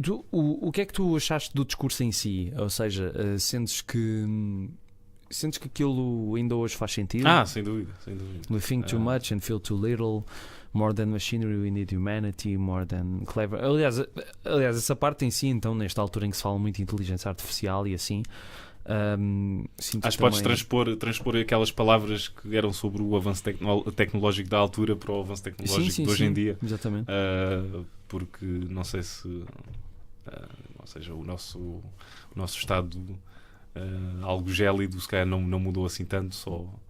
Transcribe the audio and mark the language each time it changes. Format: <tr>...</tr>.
<pt>O que é que tu achaste do discurso em si? Ou seja, sentes que aquilo ainda hoje faz sentido? Sem dúvida, sem dúvida.</pt> <en>We think too much and feel too little. More than machinery, we need humanity. More than clever.</en> <pt>Aliás, essa parte em si, então, nesta altura em que se fala muito de inteligência artificial e assim, acho que podes transpor aquelas palavras que eram sobre o avanço tecnológico da altura para o avanço tecnológico de hoje em dia. Exatamente. Porque não sei se ou seja, o nosso estado algo gélido se calhar não mudou assim tanto, só</pt>